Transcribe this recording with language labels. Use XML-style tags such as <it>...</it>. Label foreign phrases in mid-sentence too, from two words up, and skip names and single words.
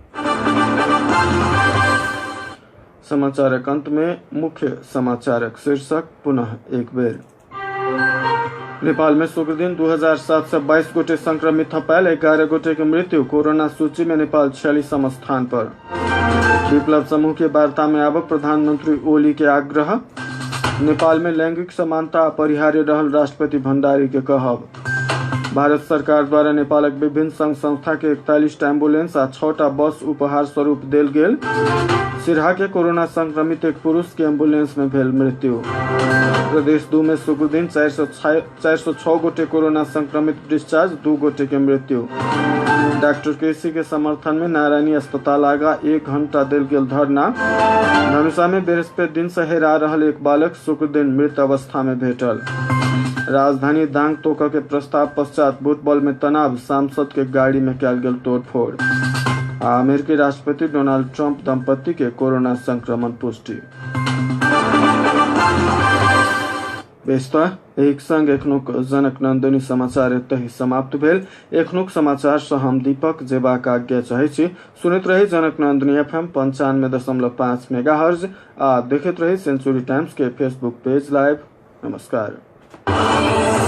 <mai>समाचारक अंत में मुख्य समाचारक शीर्षक पुनः एक बेर। नेपाल में शुक्र दिन 2722 गोटे संक्रमित थपायल, 11 गोटे की मृत्यु। कोरोना सूची में नेपाल 46वां स्थान पर। विप्लव समूह के वार्ता में आबक प्रधानमंत्री ओली के आग्रह। नेपाल में लैंगिक समानता अपरिहार्य रहल, राष्ट्रपति भण्डारी के कहब। भारत सरकार द्वारा नेपालक विभिन्न संघ संस्था के 41 एम्बुलेंस आ 6टा बस उपहार स्वरूप देल गेल। सिरहा के कोरोना संक्रमित एक पुरुष के एम्बुलेंस में भेल मृत्यु। प्रदेश 2 में शुक्र दिन 406 गोटे कोरोना संक्रमित डिस्चार्ज, 2 गोटे के मृत्यु। डॉक्टर केसी के समर्थन में नारायणी अस्पताल आगा 1 घंटा देल गेल धरना। धनुषा में बृहस्पति दिन से हेरा रहल एक बालक शुक्र दिन मृत अवस्था में भेटल। राजधानी दांग तोक के प्रस्ताव पश्चात फुटबॉल में तनाव, सांसद के गाड़ी में कयल गेल तोड़फोड़। अमेरिकी राष्ट्रपति डोनाल्ड ट्रम्प दंपति के कोरोना संक्रमण पुष्टि। एक संग एखनुक जनक नंदिनी समाचार एतहि समाप्त भेल। एखनुक समाचार से हम दीपक जेबाक आज्ञा चाहै छी। सुनैत रही जनक नंदिनी FM 95.5 मेगाहर्ज आ देखैत रही सेंचुरी टाइम्स के</mai> <en>Facebook page live.</en>